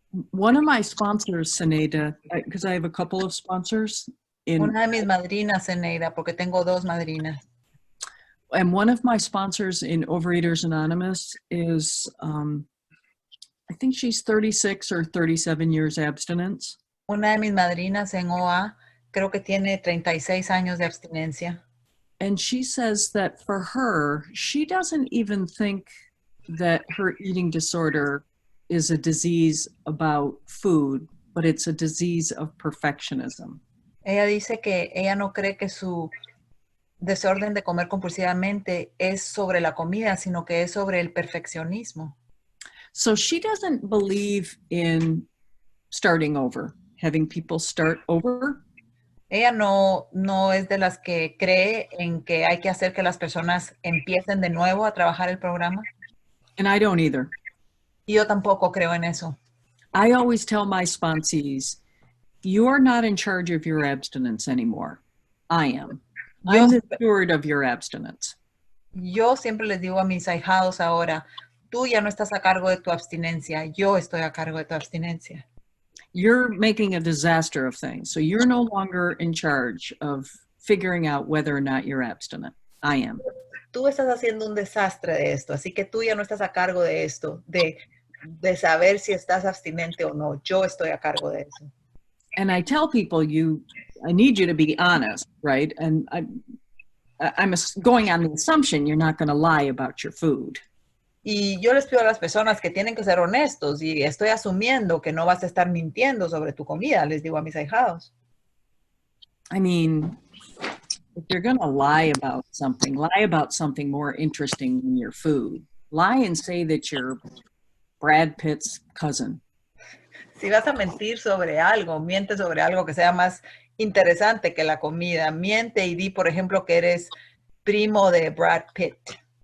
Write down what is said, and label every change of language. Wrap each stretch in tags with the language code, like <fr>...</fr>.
<en>One of my sponsors, Zenaida, because I have a couple of sponsors.</en> <es>Una de mis madrinas, Zenaida, porque tengo dos madrinas.</es> <en>And one of my sponsors in Overeaters Anonymous is, I think she's 36 or 37 years abstinence.</en> <es>Una de mis madrinas en OA, creo que tiene 36 años de abstinencia.</es> <en>And she says that for her, she doesn't even think that her eating disorder is a disease about food, but it's a disease of perfectionism.</en> <es>Ella dice que ella no cree que su desorden de comer compulsivamente es sobre la comida, sino que es sobre el perfeccionismo.</es> <en>So she doesn't believe in starting over, having people start over.</en> <es>Ella no es de las que cree en que hay que hacer que las personas empiecen de nuevo a trabajar el programa.</es> <en>And I don't either.</en> <es>Y yo tampoco creo en eso.</es> <en>I always tell my sponsees, you're not in charge of your abstinence anymore. I am. I'm the steward of your abstinence.</en> <es>Yo siempre les digo a mis ahijados ahora, tú ya no estás a cargo de tu abstinencia, yo estoy a cargo de tu abstinencia.</es> <en>You're making a disaster of things. So you're no longer in charge of figuring out whether or not you're abstinent. I am.</en> <es>Tú estás haciendo un desastre de esto, así que tú ya no estás a cargo de esto, de saber si estás abstinente o no. Yo estoy a cargo de eso.</es> <en>And I tell people, I need you to be honest, right? And I'm going on the assumption you're not going to lie about your food.</en> <es>Y yo les pido a las personas que tienen que ser honestos y estoy asumiendo que no vas a estar mintiendo sobre tu comida, les digo a mis ahijados.</es> <en>I mean, if you're going to lie about something more interesting than your food. Lie and say that you're Brad Pitt's cousin.</en> <es>Si vas a mentir sobre algo, miente sobre algo que sea más interesante que la comida. Miente y di, por ejemplo, que eres primo de Brad Pitt.</es>